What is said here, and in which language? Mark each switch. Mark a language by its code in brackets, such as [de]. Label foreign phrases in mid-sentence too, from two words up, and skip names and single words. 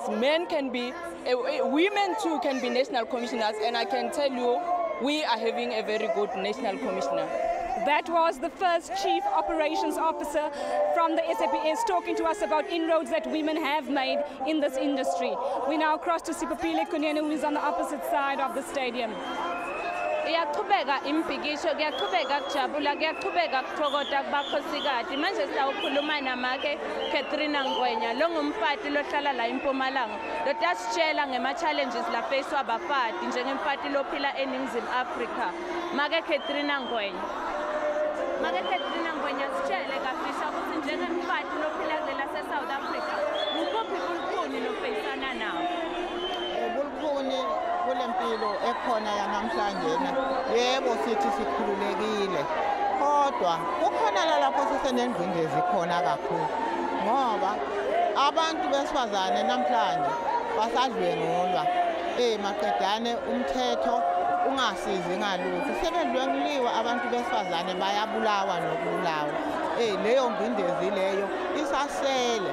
[en] Men can be, women too can be national commissioners, and I can tell you we are having a very good national commissioner. That was the first Chief Operations Officer from the SAPS talking to us about inroads that women have made in this industry. We now cross to Sipapile Kunene, who is on the opposite side of the stadium. [ss] Iyaqhubeka impikisho kuyaqhubeka kujabula kuyaqhubeka kuthokota kubakhosikazi manje sawukhuluma namake Catherine Ngwenya lo ngumfati lohlala la eMpumalanga lo tasitshela ngema challenges la face wabafati njengemfati lophila eNingizimu Afrika make Catherine Ngwenya sitshele kafisha ukuthi njengemfati lophila kule South Africa ukuphi kulkhuni lofeyisana nawo [zu] bulkhuni kulempilo ekhona yanamhlanje yebo sithi sikhululekile kodwa kukhona lapho sisenengcindezi khona kakhulu ngoba abantu besifazane namhlanje basadlwengulwa maqedane umthetho ungasizi ngalutho sebedlwenguliwa abantu besifazane bayabulawa nokubulawa leyo ngcindezi leyo isasele.